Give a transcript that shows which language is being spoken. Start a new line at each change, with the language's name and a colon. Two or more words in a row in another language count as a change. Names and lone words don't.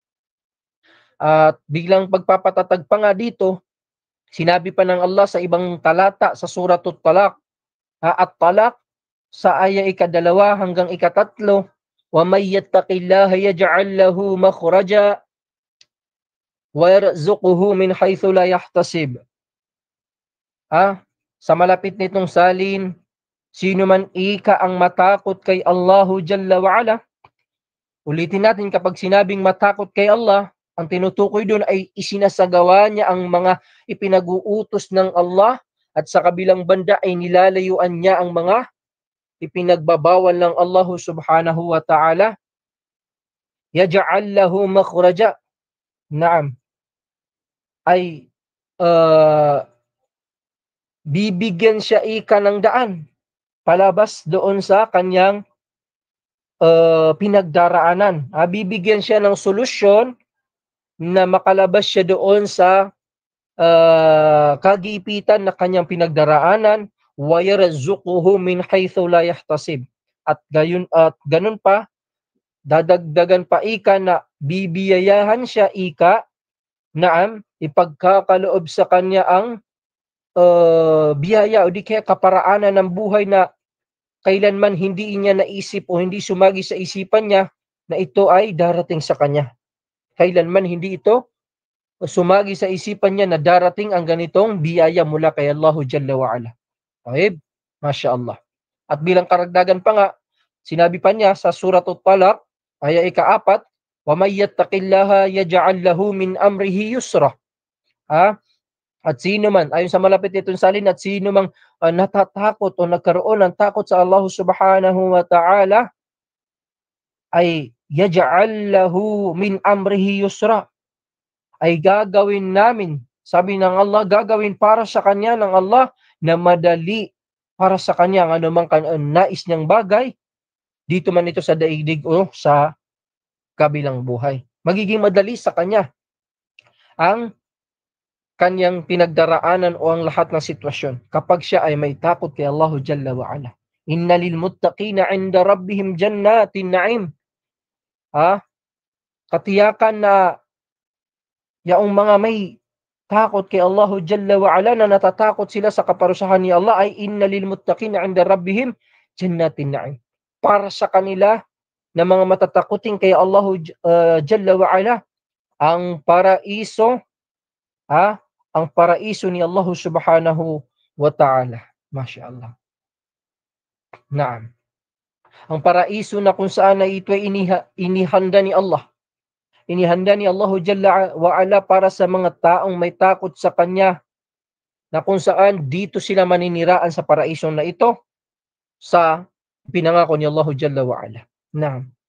Filipino: At biglang pagpapatatag pa nga dito, sinabi pa ng Allah sa ibang talata sa Suratul Talaq, at talaq sa aya ika-2 hanggang ika-3,
Arabic: وَمَن يَتَّقِ اللَّهَ يَجْعَل لَّهُ مَخْرَجًا وَيَرْزُقْهُ مِنْ حَيْثُ لَا يَحْتَسِبُ.
Filipino: Sa malapit nitong salin, sino man ika ang matakot kay
Arabic: الله جل وعلا.
Filipino: Ulitin natin, kapag sinabing matakot kay Allah, ang tinutukoy doon ay isinasagawa niya ang mga ipinag-uutos ng Allah, at sa kabilang banda ay nilalayuan niya ang mga ipinagbabawal ng Allah
Arabic: سبحانه وتعالى. يجعل له مخرجا.
Filipino: Naam. Ay bibigyan siya ika ng daan palabas doon sa kanyang pinagdaraanan. Bibigyan siya ng solusyon na makalabas siya doon sa kagipitan na kanyang pinagdaraanan.
Arabic: ويرزقه من حيث لا يحتسب.
Filipino: At ganun pa, dadagdagan pa ika na bibiyayahan siya ika, naam, ipagkakaloob sa kanya ang biyaya o di kaya kaparaanan ng buhay na kailanman hindi niya naisip o hindi sumagi sa isipan niya na ito ay darating sa kanya. Kailanman hindi ito sumagi sa isipan niya na darating ang ganitong biyaya mula kay
Arabic: الله جل وعلا. Okay? ما شاء الله.
Filipino: At bilang karagdagan pa nga, sinabi pa niya sa Suratul Talaq, aya ika-4,
Arabic: وَمَن يَتَّقِ اللَّهَ يَجْعَل لَّهُ مِنْ أَمْرِهِ يُسْرًا.
Filipino: At sino man, ayon sa malapit nitong salin, at sino mang natatakot o nagkaroon ng takot sa Allah
Arabic: سبحانه وتعالى,
Filipino: ay
Arabic: يجعل له من أمره يسرا.
Filipino: Ay gagawin namin, sabi ng Allah, gagawin para sa kanya ng Allah na madali para sa kanya ang anumang nais niyang bagay, dito man ito sa daigdig o sa kabilang buhay. Magiging madali sa kanya ang kanyang pinagdaraanan o ang lahat ng sitwasyon kapag siya ay may takot kay
Arabic: الله جل وعلا. إن للمتقين عند ربهم جنات النعيم.
Filipino: Katiyakan na yaong mga may takot kay
Arabic: الله جل وعلا,
Filipino: na natatakot sila sa kaparusahan ni Allah, ay
Arabic: إن للمتقين عند ربهم جنات النعيم.
Filipino: Para sa kanila na mga matatakutin kay
Arabic: الله جل وعلا,
Filipino: ang paraiso, ang paraiso ni Allah
Arabic: سبحانه وتعالى. ما شاء الله.
Filipino: Naam. Ang paraiso na kung saan ay ito ay inihanda ni Allah. Inihanda ni
Arabic: الله جل وعلا
Filipino: para sa mga taong may takot sa Kanya, na kung saan dito sila maniniraan sa paraiso na ito sa pinangako ni
Arabic: الله جل وعلا.
Filipino: Naam.